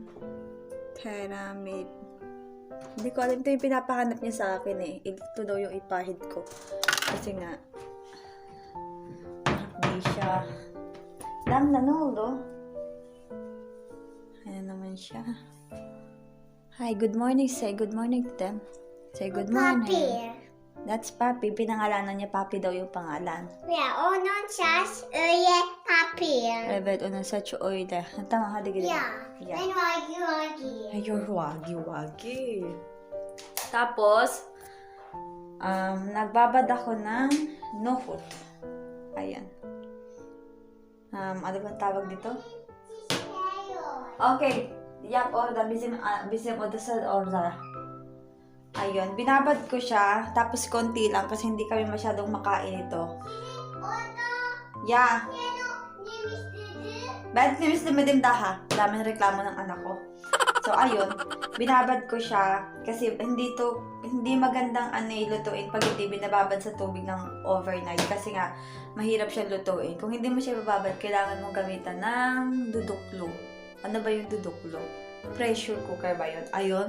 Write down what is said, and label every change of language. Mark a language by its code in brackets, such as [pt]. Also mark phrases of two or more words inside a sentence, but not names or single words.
[en] Pyramid. [tl] Hindi ko alam, ito yung pinapahanap niya sa akin eh. Ito daw yung ipahid ko. Kasi nga, hindi siya. Lang na no? Ayan naman siya. [en] Hi, good morning. Say good morning to them. Say good morning. Papi. That's Papi. [tl] Pinangalanan niya Papi daw yung pangalan. [tr] Ya, onun saç öyle papir. Evet, onun saçı öyle. Tamam, hadi gidelim. Ya, ben wagi. [tl] Ayun, wagi. Tapos, nagbabad ako ng nohut. Ayan. Ano bang tawag dito? [tr] Okay. Yap, orada. Bizim odası orada. [tl] Ayun. Binabad ko siya. Tapos, konti lang kasi hindi kami masyadong makain ito. [en] Yeah. [tr] Ben temizlemedim daha. [tl] Daming reklamo ng anak ko. So, ayun. Binabad ko siya kasi hindi magandang lutuin pag hindi binababad sa tubig ng overnight kasi nga mahirap siya lutuin. Kung hindi mo siya bababad, kailangan mong gamitan ng duduklo. Ano ba yung duduklo? [en] Pressure cooker [tl] ba yun? Ayun.